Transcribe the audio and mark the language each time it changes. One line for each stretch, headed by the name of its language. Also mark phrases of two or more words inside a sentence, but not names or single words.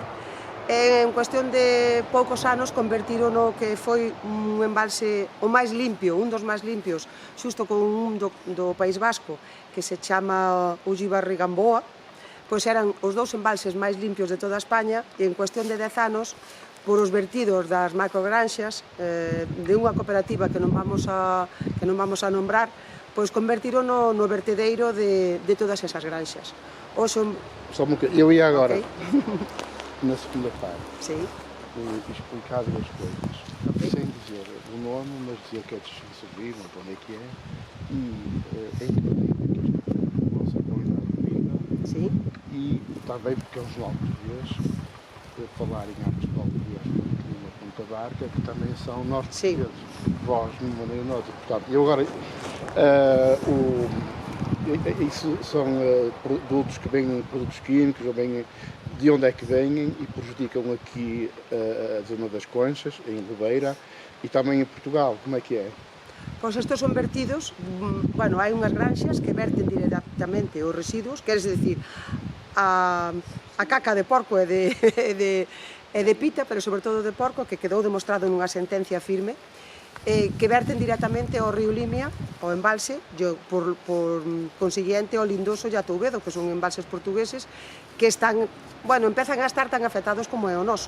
Galician: En cuestión de poucos anos convertiron no que foi un embalse o máis limpio, un dos máis limpios, xusto con un do País Vasco, que se chama Ullibarri-Gamboa, pois eran os dous embalses máis limpios de toda España e en cuestión de 10 anos, por os vertidos das macrogranxas de unha cooperativa que non vamos a nombrar, pois convertiron no vertedeiro de todas esas granxas.
Portuguese: Só um bocadinho. Eu ia agora, na segunda parte, explicar duas coisas. Sem dizer o nome, mas dizer que é de servir, onde é que é, e em que medida que a nossa qualidade de vida, e também porque é um jornal português, falar em atos de português numa Ponta da Arca, que também são nós portugueses, vós, de uma maneira ou outra. Portanto, eu agora, isso são produtos que vêm, produtos químicos, ou vêm, de onde é que vêm e prejudicam aqui a zona das Conchas, em Ribeira, e também em Portugal. Como é que é?
Galician: Pois estes son vertidos, hai unhas granxas que verten directamente os residuos, quer decir, a caca de porco e de pita, pero sobre todo de porco, que quedou demostrado nunha sentencia firme, que verten directamente ao río Limia, ao embalse, por consiguiente ao Lindoso e a Touvedo, que son embalses portugueses, que empezan a estar tan afectados como é o noso.